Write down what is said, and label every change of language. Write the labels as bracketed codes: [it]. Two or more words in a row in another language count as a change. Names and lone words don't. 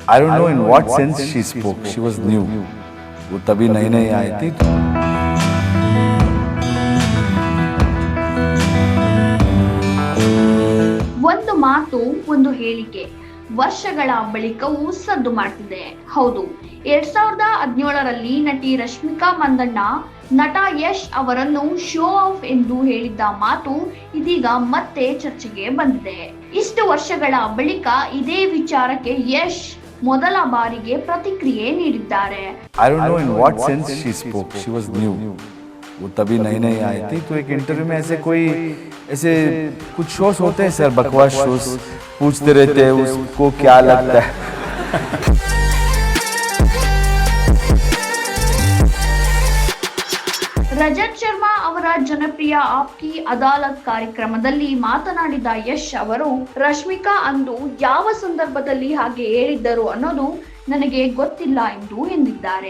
[en] I don't know in what sense she spoke. She was new. [hi] वो तभी नई नई आई थी. [kn] ಒಂದು ಮಾತು, ಒಂದು ಹೇಳಿಕೆ ವರ್ಷಗಳ ಬಳಿಕವೂ ಸದ್ದು ಮಾಡ್ತಿದೆ. ಹೌದು, 2017ರಲ್ಲಿ ನಟಿ ರಶ್ಮಿಕಾ ಮಂದಣ್ಣ ನಟ ಯಶ್ ಅವರನ್ನು [en] show off [kn] ಎಂದು ಹೇಳಿದ್ದ ಮಾತು ಇದೀಗ ಮತ್ತೆ ಚರ್ಚೆಗೆ ಬಂದಿದೆ. ಇಷ್ಟು ವರ್ಷಗಳ ಬಳಿಕ ಇದೇ ವಿಚಾರಕ್ಕೆ ಯಶ್ ಮೊದಲ ಬಾರಿಗೆ ಪ್ರತಿಕ್ರಿಯೆ ನೀಡಿದ್ದಾರೆ. [en] I don't know in what sense she spoke. She was new. [hi] वो तभी नई नई आई थी. तो एक इंटरव्यू में ऐसे कुछ शोज होते हैं सर, बकवास शोज, पूछते रहते हैं उसको क्या लगता है. [kn] ರಜತ್ ಶರ್ಮಾ ಅವರ ಜನಪ್ರಿಯ ಆಪ್ಕಿ ಅದಾಲತ್ ಕಾರ್ಯಕ್ರಮದಲ್ಲಿ ಮಾತನಾಡಿದ ಯಶ್ ಅವರು, ರಶ್ಮಿಕಾ ಅಂದು ಯಾವ ಸಂದರ್ಭದಲ್ಲಿ ಹಾಗೆ ಹೇಳಿದ್ದರು ಅನ್ನೋದು ನನಗೆ ಗೊತ್ತಿಲ್ಲ ಎಂದು ಎಂದಿದ್ದಾರೆ.